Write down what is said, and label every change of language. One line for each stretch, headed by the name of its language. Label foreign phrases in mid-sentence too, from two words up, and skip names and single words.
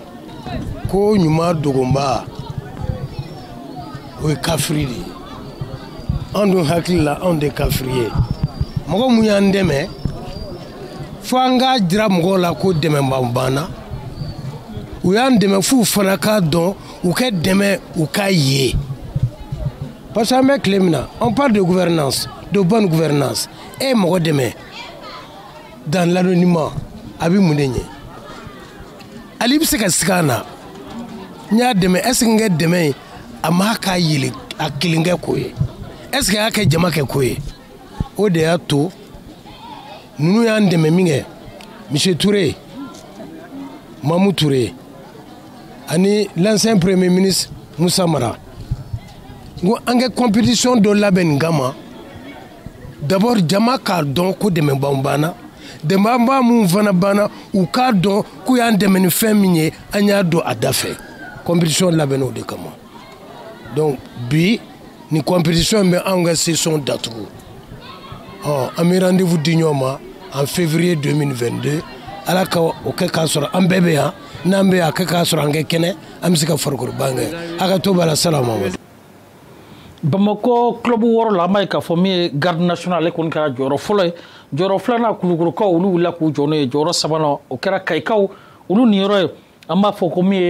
Bambara: ko ɲuman dogonba o ye kafiri de ye an dun hakili la anw de kafiri ye mɔgɔ mun y'an dɛmɛ fo an k'a jira mɔgɔw la ko dɛmɛ banna u y'an dɛmɛ f'u fana k'a dɔn u ka dɛmɛ u k'a ye
French: parce que
Bambara: an bɛ tile min na
French: on parle de gouvernance de bonne gouvernance
Bambara: e mɔgɔ dɛmɛ
French: dans l'anonymat
Bambara: a bɛ mun de ɲɛ ali bɛ se ka sigi an na n y'a dɛmɛ
French: est ce que
Bambara: n ka dɛmɛ a ma k'a yɛlɛ a kelen kɛ ko ye
French: est ce que
Bambara: a y'a kɛ jama kɛ ko ye o de y'a to ninnu y'an dɛmɛ min kɛ monsieur Touré Mamu Touré ani
French: l'ancien premier ministre
Bambara: Musa Mara n ko an ka compétition dɔ labɛn nin kama d'abord jama k'a dɔn ko dɛmɛbaw banna dɛmɛba mun fana banna u k'a dɔn k'u y'an dɛmɛ ni fɛn min ye an y'a dɔn a da fɛ compétition labɛnna o de kama donc bi ni compétition bɛ anw ka saison datugu an bɛ rendez-vous di ɲɔgɔn ma
French: en février
Bambara: 2022 ala ka o kɛ k'a sɔrɔ an bɛɛ bɛ yan n'an bɛ yan a kɛ k'a sɔrɔ an kɛ kɛnɛ an bɛ se ka farikoloba kɛ a ka to b'a la salama. Bamako club wɔɔrɔ la an b'a ye k'a fɔ min ye garde national ale kɔni kɛra jɔyɔrɔ fɔlɔ ye jɔyɔrɔ filanan Kulukorokaw olu wulila k'u jɔ n'o ye jɔyɔrɔ sabanan o kɛra Kayikaw olu niyɔrɔ ye an b'a fɔ ko min